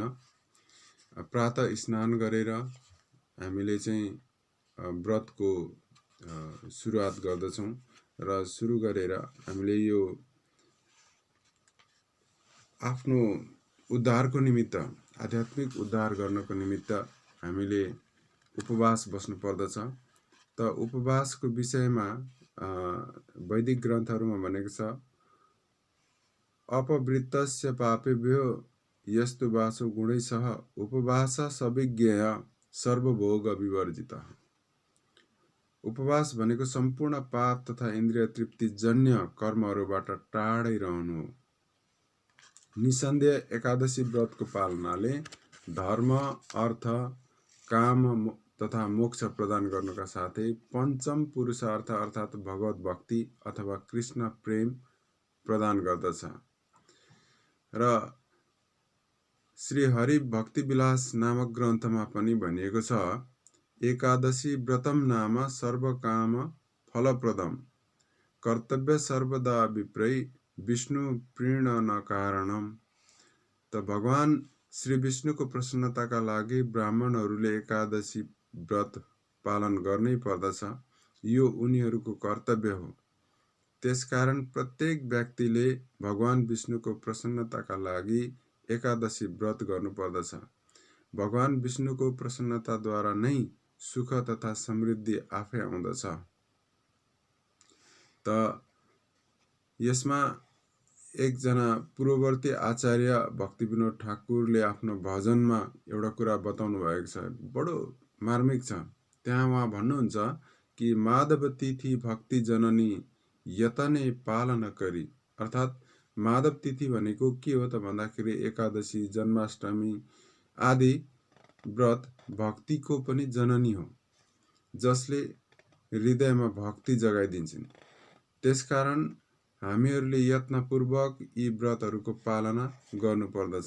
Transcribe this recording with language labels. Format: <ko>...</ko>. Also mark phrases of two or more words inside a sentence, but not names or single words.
<ne>प्रातः स्नान गरेर हामीले चाहिँ व्रतको सुरुवात गर्दछौँ र सुरु गरेर हामीले यो आफ्नो उद्धारको निमित्त, आध्यात्मिक उद्धार गर्नको निमित्त हामीले उपवास बस्नु पर्दछ। त उपवासको विषयमा वैदिक ग्रन्थहरूमा भनेको छ,</ne> <sa>अपवृत्तस्य पापेभ्यो यस्तु वासो गुणैसह उपवास सविज्ञेय सर्वभोग विवर्जित।</sa> <ne>उपवास भनेको सम्पूर्ण पाप तथा इन्द्रिय तृप्ति जन्य कर्महरूबाट टाढै रहनु हो। निसन्देह एकादशी व्रतको पालनाले धर्म, अर्थ, काम तथा मोक्ष प्रदान गर्नुका साथै पञ्चम पुरुषार्थ अर्थात् भगवत भक्ति अथवा कृष्ण प्रेम प्रदान गर्दछ। र श्री हरि भक्ति विलास नामक ग्रन्थमा पनि भनिएको छ,</ne> <sa>एकादशी व्रतम नाम सर्वकाम फलप्रदम कर्तव्य सर्वदा विप्रै विष्णु प्रीणन कारणम।</sa> <ne>त भगवान श्री विष्णुको प्रसन्नताका लागि ब्राह्मणहरूले एकादशी व्रत पालन गर्नै पर्दछ। यो उनीहरूको कर्तव्य हो। त्यसकारण प्रत्येक व्यक्तिले भगवान विष्णुको प्रसन्नताका लागि एकादशी व्रत गर्नुपर्दछ। भगवान विष्णुको प्रसन्नताद्वारा नै सुख तथा समृद्धि आफै आउँदछ। त यसमा एकजना पूर्ववर्ती आचार्य भक्ति विनोद ठाकुरले आफ्नो भजनमा एउटा कुरा बताउनु भएको छ, बडो मार्मिक छ। त्यहाँ उहाँ भन्नुहुन्छ कि</ne> <bn>মাধব তিথি ভক্তি জননী যতনে পালন করি।</bn> <ne>अर्थात् माधव तिथि भनेको के हो त भन्दाखेरि एकादशी, जन्माष्टमी आदि व्रत भक्तिको पनि जननी हो, जसले हृदयमा भक्ति जगाइदिन्छन्। त्यसकारण हामीहरूले यत्नपूर्वक यी व्रतहरूको पालना गर्नुपर्दछ।</ne>